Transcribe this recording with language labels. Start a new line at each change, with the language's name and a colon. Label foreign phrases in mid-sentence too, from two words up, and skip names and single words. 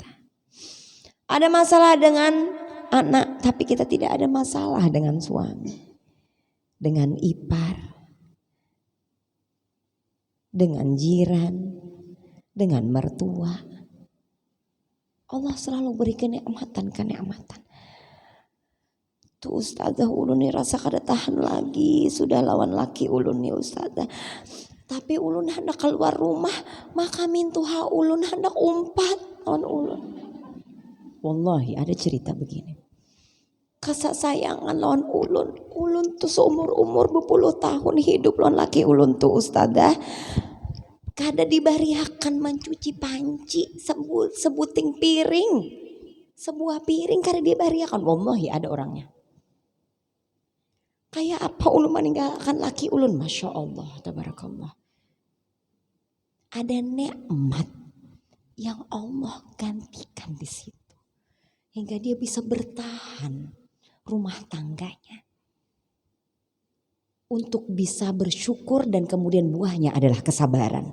Indonesian: Ada masalah dengan anak, tapi kita tidak ada masalah dengan suami, dengan ipar, dengan jiran, dengan mertua. Allah selalu beri kenikmatan.
Banjar: Tuh ustazah ulun nih rasa kada tahan lagi, sudah lawan laki ulun nih ustazah. Tapi ulun hendak keluar rumah, maka mintuha ulun hendak umpat lawan ulun. Wallahi ada cerita begini. Kasih sayangan lawan ulun. Ulun tuh seumur-umur 20 tahun hidup lawan laki ulun tuh ustazah. Kada dibariakan mencuci panci sebuting piring. Sebuah piring kada dibariakan.
Indonesian: Wallahi ada orangnya.
Banjar: Kayak apa ulun meninggalkan laki ulun?
Arabic: ما شاء الله تبارك الله.
Indonesian: Ada nikmat yang Allah gantikan di situ. Hingga dia bisa bertahan rumah tangganya. untuk bisa bersyukur dan kemudian buahnya adalah kesabaran.